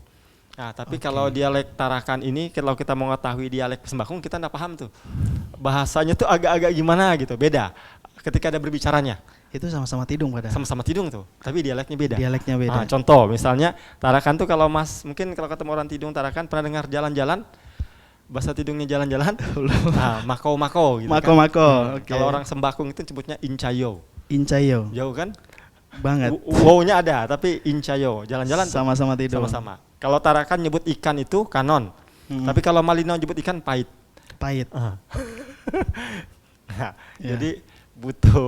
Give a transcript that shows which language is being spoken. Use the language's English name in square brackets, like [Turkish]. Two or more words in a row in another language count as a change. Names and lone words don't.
[Indonesian] Nah tapi kalau dialek Tarakan ini, kalau kita mau mengetahui dialek Sembakung, kita nggak paham tuh, bahasanya tuh agak-agak gimana gitu, beda ketika ada berbicaranya. Itu sama-sama tidung padahal? Sama-sama tidung tuh, tapi dialeknya beda. Contoh misalnya Tarakan tuh, kalau Mas mungkin kalau ketemu orang tidung Tarakan pernah dengar jalan-jalan, bahasa tidungnya jalan-jalan, mako-mako gitu. Mako-mako. Kalau orang Sembakung itu sebutnya incayo. Jauh kan? Banget. Wow-nya ada, tapi incayo, jalan-jalan sama-sama tidung. Sama-sama. Kalau Tarakan nyebut ikan itu kanon, tapi kalau Malinau nyebut ikan pahit. Jadi butuh.